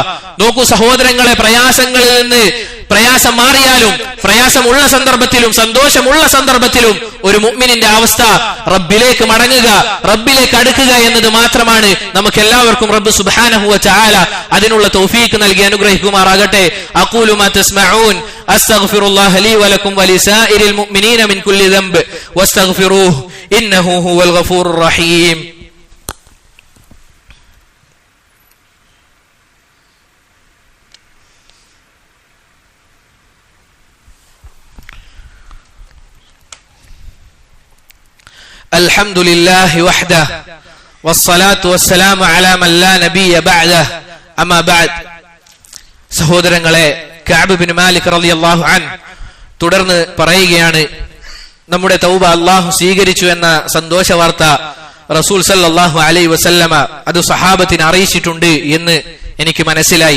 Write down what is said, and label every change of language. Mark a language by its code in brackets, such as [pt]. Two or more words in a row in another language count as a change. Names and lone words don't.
[ml] നോക്കൂ സഹോദരങ്ങളെ, പ്രയാസങ്ങളിൽ നിന്ന് പ്രയാസം മാറിയാലും പ്രയാസമുള്ള സന്ദർഭത്തിലും സന്തോഷമുള്ള സന്ദർഭത്തിലും ഒരു മുഅ്മിനിന്റെ അവസ്ഥ റബ്ബിലേക്ക് മടങ്ങുക, റബ്ബിലേക്ക് അടുക്കുക എന്നത് മാത്രമാണ്. നമുക്ക് എല്ലാവർക്കും റബ്ബ് [ar] سبحانه وتعالى [ml] അതിനുള്ള തൗഫീഖ് നൽകി അനുഗ്രഹിക്കുമാറാകട്ടെ. [ar] أقول ما تسمعون أستغفر الله لي ولكم ولسائر المؤمنين من كل ذنب واستغفروه إنه هو الغفور الرحيم. الحمد لله وحده والصلاة والسلام على من لا نبي بعده أما بعد. [ml] സഹോദരങ്ങളെ, കഅബ് ഇബ്നു മാലിക് [ar] رضي الله عنه [ml] തുടർന്ന് പറയുകയാണ്, നമ്മുടെ തൗബ അല്ലാഹു സ്വീകരിച്ചു എന്ന സന്തോഷ വാർത്ത റസൂൽ [ar] صلى الله عليه وسلم [ml] അത് സഹാബത്തിന് അറിയിച്ചിട്ടുണ്ട് എന്ന് എനിക്ക് മനസ്സിലായി.